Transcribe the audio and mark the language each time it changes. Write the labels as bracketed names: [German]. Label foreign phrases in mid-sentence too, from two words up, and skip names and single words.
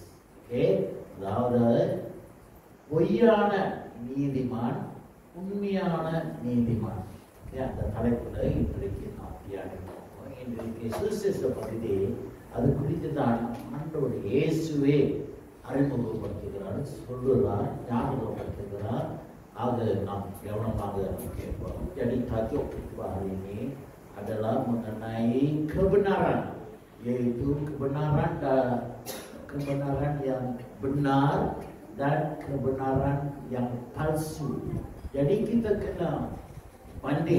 [Tamil] அதாவது பொய்யான நீதிமான், உண்மையான நீதிமான். அந்த தலைப்புல இன்றைக்கு நாம் தியானிப்போம். இன்றைக்கு சுவிசேஷ பகுதி அது குறித்து தான் ஆண்டவர் இயேசுவே அறிமுகப்படுத்துகிறார், சொல்லுகிறார், ஞாபகப்படுத்துகிறார். ஆக நாம் கவனமாக கேட்போம். [Malay] Jadi tajuk khutbah hari ini adalah mengenai kebenaran, yaitu kebenaran yang benar dan kebenaran yang palsu. Jadi kita kena banding.